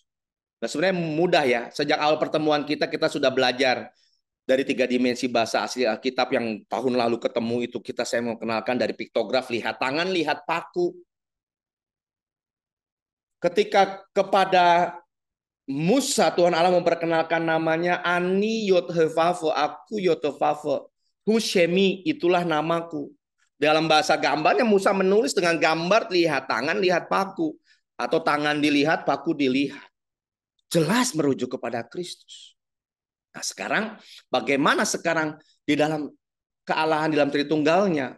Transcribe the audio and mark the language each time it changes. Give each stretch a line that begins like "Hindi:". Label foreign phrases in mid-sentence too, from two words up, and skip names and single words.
Indonesian: Nah, sebenarnya mudah ya. Sejak awal pertemuan kita sudah belajar dari tiga dimensi bahasa asli Alkitab yang tahun lalu ketemu itu. Saya mau kenalkan dari piktograf, lihat tangan, lihat paku. Ketika kepada Musa, Tuhan Allah memperkenalkan namanya Ani Yod-Heh-Vav, aku Yod-Heh-Vav, Hushemi, itulah namaku. Dalam bahasa gambarnya Musa menulis dengan gambar, lihat tangan, lihat paku. Atau tangan dilihat, paku dilihat. Jelas merujuk kepada Kristus. Nah, sekarang bagaimana sekarang di dalam kealahan di dalam Tritunggalnya?